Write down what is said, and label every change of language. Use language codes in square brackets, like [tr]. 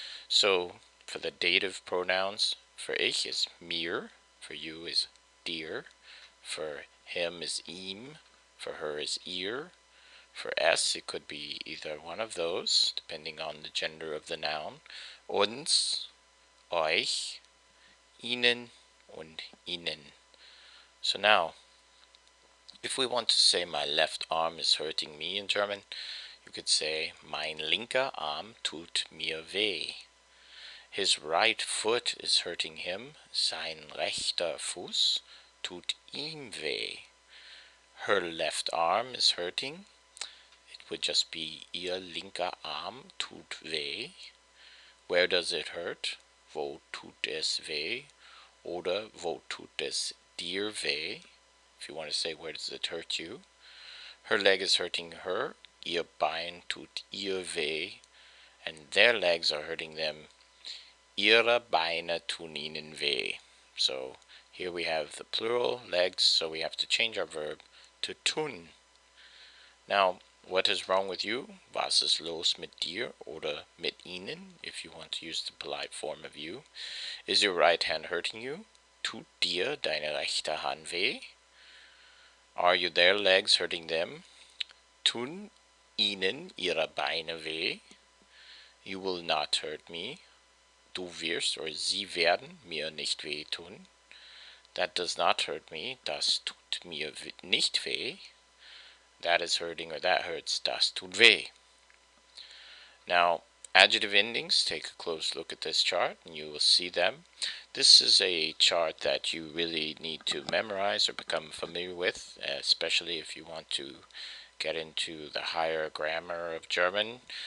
[en] So for the dative pronouns, for ich is mir, for you is dir, for him is ihm, for her is ihr. For es, it could be either one of those, depending on the gender of the noun. [de] Uns, euch, ihnen, und ihnen. [en] So now, if we want to say my left arm is hurting me in German, you could say [de] mein linker Arm tut mir weh. [en] His right foot is hurting him. [de] Sein rechter Fuß tut ihm weh. [en] Her left arm is hurting. It would just be [de] ihr linker Arm tut weh. [en] Where does it hurt? [de] Wo tut es weh? Oder wo tut es dir weh? [en] If you want to say where does it hurt you. Her leg is hurting her. [de] Ihr Bein tut ihr weh. [en] And their legs are hurting them. [de] Ihre Beine tun ihnen weh. [en] So here we have the plural, legs, so we have to change our verb to tun. Now, what is wrong with you? [de] Was ist los mit dir? Oder mit ihnen, [en] if you want to use the polite form of you. Is your right hand hurting you? [de] Tut dir deine rechte Hand weh? [en] Are you their legs hurting them? [de] Tun ihnen ihre Beine weh? [en] You will not hurt me. [de] Du wirst, or sie werden, mir nicht wehtun. [en] That does not hurt me. [de] Das tut mir nicht weh. [en] That is hurting, or that hurts. [de] Das tut weh. [en] Now, adjective endings, take a close look at this chart and you will see them. This is a chart that you really need to memorize or become familiar with, especially if you want to get into the higher grammar of German.